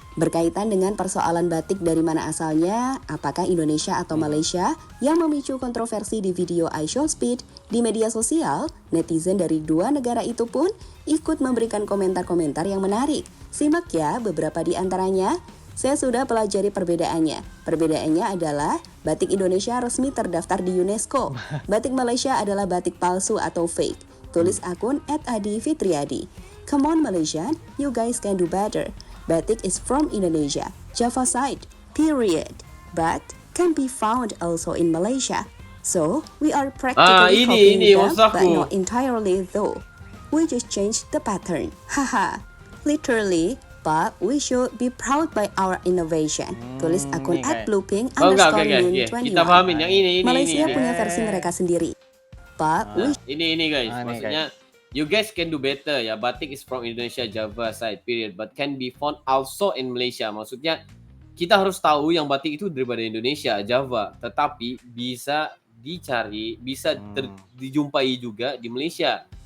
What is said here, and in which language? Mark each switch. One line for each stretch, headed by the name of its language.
Indonesian: Berkaitan dengan persoalan batik dari mana asalnya, apakah Indonesia atau Malaysia, yang memicu kontroversi di video iShowSpeed di media sosial, netizen dari dua negara itu pun ikut memberikan komentar-komentar yang menarik. Simak ya beberapa di antaranya. Saya sudah pelajari perbedaannya. Perbedaannya adalah batik Indonesia resmi terdaftar di UNESCO. Batik Malaysia adalah batik palsu atau fake. Tulis akun @adi_fitriadi.
English: Come on Malaysian, you guys can do better. Batik is from Indonesia, Java side, period. But can be found also in Malaysia. So, we are practically copying them, but not entirely though. We just changed the pattern. Haha. Literally, but we should be proud by our innovation.
Indonesian: Tulis akun @bluepink _min21. Kita pahamin yang ini. Malaysia punya versi mereka sendiri.
English: But we
Indonesian: Ini guys, maksudnya
English: you guys can do better ya. Batik is from Indonesia, Java side, period. But can be found also in Malaysia.
Indonesian: Maksudnya kita harus tahu yang batik itu daripada Indonesia, Java. Tetapi bisa dicari, bisa dijumpai juga di Malaysia.